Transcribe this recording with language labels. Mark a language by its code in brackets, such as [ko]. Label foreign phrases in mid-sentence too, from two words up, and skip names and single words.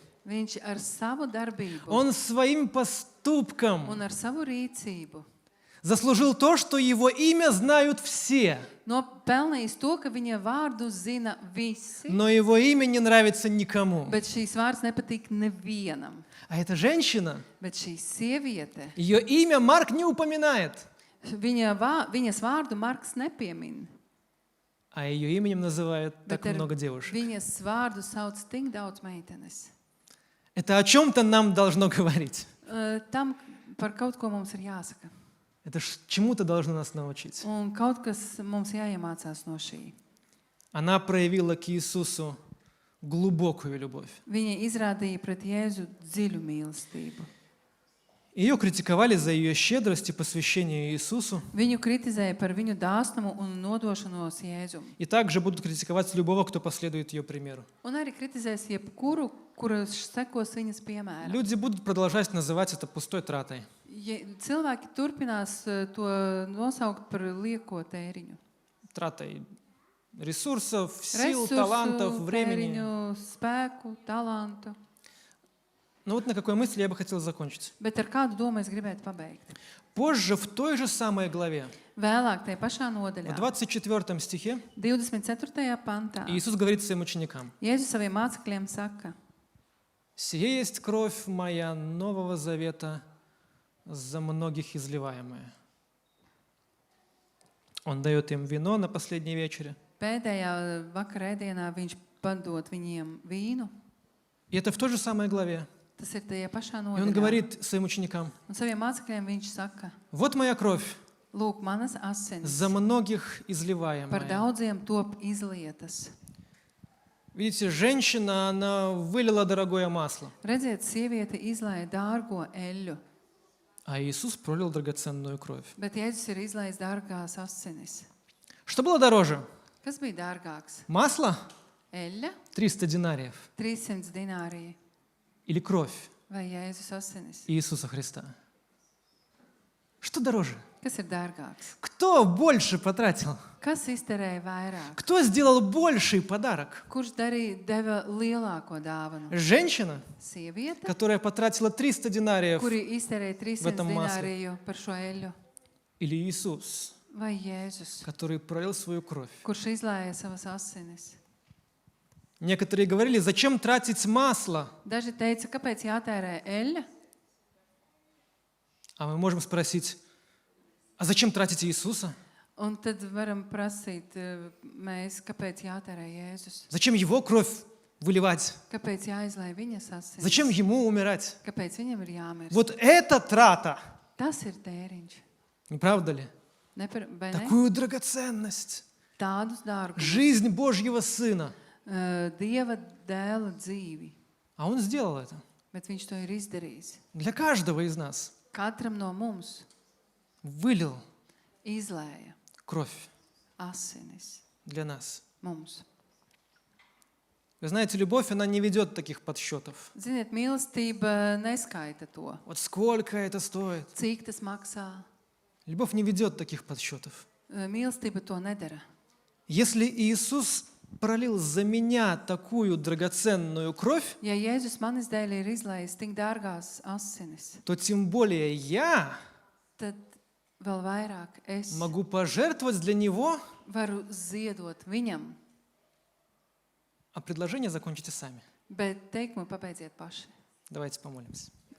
[lv] Viņš ar savu darbību [ru] он своим поступком [lv] un ar savu rīcību [ru] Заслужил то, что его имя знают все, [lv] Nopelnījis to, ka viņa vārdu zina visi, [ru] но его имя не нравится никому. [lv] bet šīs vārds nepatīk nevienam. [ru] А эта женщина, [lv] Bet šī sieviete, [ru] ее имя Марк не упоминает, [lv] viņas vārdu Marks nepiemin, [ru] а ее именем называют так [lv] bet ar [ru] много девушек. [lv] viņas vārdu sauc tik daudz meitenes. [ru] Это о чем-то нам должно говорить. [lv] Tam par kaut ko mums ir jāsaka. [ru] Это чему-то должно нас научить. [lv] Un kaut kas mums jāiemācās no šī. [ru] Она проявила к Иисусу глубокую любовь. [lv] Viņa izrādīja pret Jēzu dziļu mīlestību. [ru] Ее критиковали за ее щедрость и посвящение Иисусу. [lv] Viņu kritizēja par viņu dāsnumu un nodošanos Jēzum. [ru] И также будут критиковать любого, кто последует ее примеру. [lv] Un arī kritizēs jebkuru, kurš sekos viņas piemēram. [ru] Люди будут продолжать называть это пустой тратой. [lv] Cilvēki turpinās to nosaukt par lieko tēriņu. [ru] Тратой ресурсов, сил, талантов, времени. [lv] Tēriņu, spēku, talantu. [ru] Ну вот на какой мысли я бы хотел закончить. [lv] Bet ar kādu domu es gribētu pabeigt? [ru] Позже, в той же самой главе, [lv] Vēlāk, tajā pašā [ru] в [lv] nodaļā, [ru] 24 стихе, [lv] 24. pantā, [ru] Иисус говорит своим ученикам: [lv] Jēzus saviem mācekļiem saka: [ru] «Сие есть кровь моя Нового Завета, за многих изливаемая». Он дает им вино на последней вечере. [lv] Pēdējā vakara ēdienā viņš padod viņiem vīnu. [ru] И это в той же самой главе. [lv] Tas ir tajā pašā [ru] И он [lv] nodaļā. [ru] говорит своим ученикам: [lv] Un saviem mācekļiem viņš saka: [ru] «Вот моя кровь, [lv] Lūk, manas asinis [ru] за многих [lv] par [ru] изливаемая». [lv] daudziem top izlietas. [ru] Видите, женщина, она вылила дорогое масло, [lv] Redziet, sieviete izlaiž dārgo eļļu, [ru] а Иисус пролил драгоценную кровь. [lv] bet Jēzus ir izlaidis dārgās asinis. [ru] Что было дороже? [lv] Kas bija dārgāks? [ru] Масло [lv] Eļļa, [ru] 300 динариев [lv] 300 dinārija [ru] или кровь [lv] vai Jēzus asinis? [ru] Иисуса Христа? Что дороже? [lv] Kas ir dārgāks? [ru] Кто больше потратил? [lv] Kas izterēja vairāk? [ru] Кто сделал больший подарок? [lv] Kurš deva lielāko dāvanu? [ru] Женщина, [lv] Sieviete, [ru] которая потратила 300 динариев, [lv] kuri izterēja 300 [ru] этом масле. [lv] dināriju par šo eļļu, [ru] или Иисус, [lv] vai Jēzus, [ru] который пролил свою кровь? [lv] kurš izlāja savas asinis? [ru] Некоторые говорили: зачем тратить масло? [lv] Daži teica, kāpēc jātērē eļļa? [ru] А мы можем спросить: а зачем тратить Иисуса? [lv] Un tad varam prasīt mēs, kāpēc jātērē Jēzus? [ru] Зачем Его кровь выливать? [lv] Kāpēc jāizlai viņas asinis? [ru] Зачем Ему умирать? [lv] Kāpēc viņam ir jāmirst? [ru] Вот это трата, [lv] Tas ir tēriņš. [ru] не правда ли? [lv] Vai ne? [ru] Такую драгоценность. [lv] Tādus dārgus. [ru] Жизнь Божьего Сына. [lv] Dieva dēla dzīvi. [ru] А Он сделал это [lv] Bet viņš to ir izdarījis. [ru] для каждого из нас. [lv] Katram no mums [ru] Вылил [lv] izlēja [ru] кровь [lv] asinis. [ru] для нас. [lv] Mums. [ru] Вы знаете, любовь, она не ведет таких подсчетов. [lv] Ziniet, mīlestība neskaita to. [ru] Вот сколько это стоит? [lv] Cik tas maksā? [ru] Любовь не ведет таких подсчетов. [lv] Mīlestība to nedara. [ru] Если Иисус пролил за меня такую драгоценную кровь, [lv] Ja Jēzus manis dēļ ir izlējis tik dārgās asinis, [ru] то тем более я [lv] tad vēl vairāk es [ru] могу пожертвовать для Него, [lv] varu ziedot viņam, [ru] а предложение закончите сами. [lv] bet teikumu pabeidziet paši. [ru] Давайте помолимся.